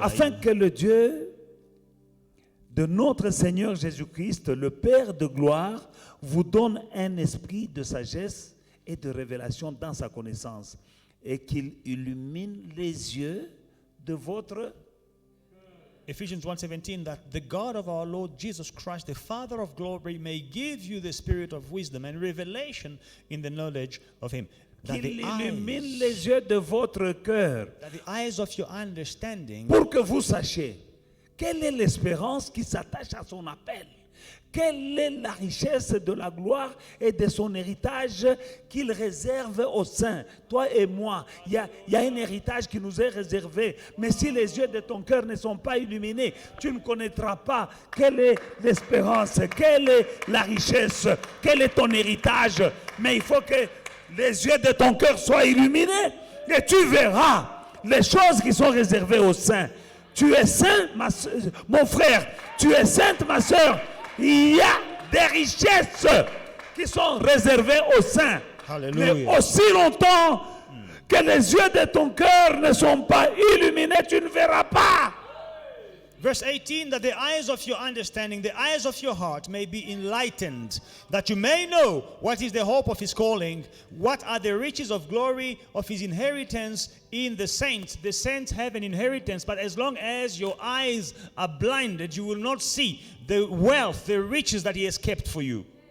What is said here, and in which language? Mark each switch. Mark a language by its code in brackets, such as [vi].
[fr] afin que le Dieu de notre Seigneur Jésus-Christ, le Père de gloire, vous donne un esprit de sagesse et de révélation dans sa connaissance, et qu'il illumine les yeux de votre... [en] Ephesians 1:17, that the God of our Lord Jesus Christ, the Father of glory, may give you the spirit of wisdom and revelation in the knowledge of him. That [fr] Qu'il [en] the [fr] illumine les yeux de votre cœur, [en] that the eyes of your understanding, [fr] pour que vous sachiez quelle est l'espérance qui s'attache à son appel. Quelle est la richesse de la gloire et de son héritage qu'il réserve aux saints. Toi et moi, il y a un héritage qui nous est réservé. Mais si les yeux de ton cœur ne sont pas illuminés, tu ne connaîtras pas quelle est l'espérance, quelle est la richesse, quel est ton héritage. Mais il faut que les yeux de ton cœur soient illuminés et tu verras les choses qui sont réservées aux saints. Tu es saint, mon frère. Tu es sainte, ma soeur. Il y a des richesses qui sont réservées aux saints. Hallelujah. Mais aussi longtemps que les yeux de ton cœur ne sont pas illuminés, tu ne verras pas. [en] Verse 18, that the eyes of your understanding, the eyes of your heart may be enlightened, that you may know what is the hope of his calling, what are the riches of glory of his inheritance in the saints. The saints have an inheritance, but as long as your eyes are blinded, you will not see the wealth, the riches that he has kept for you.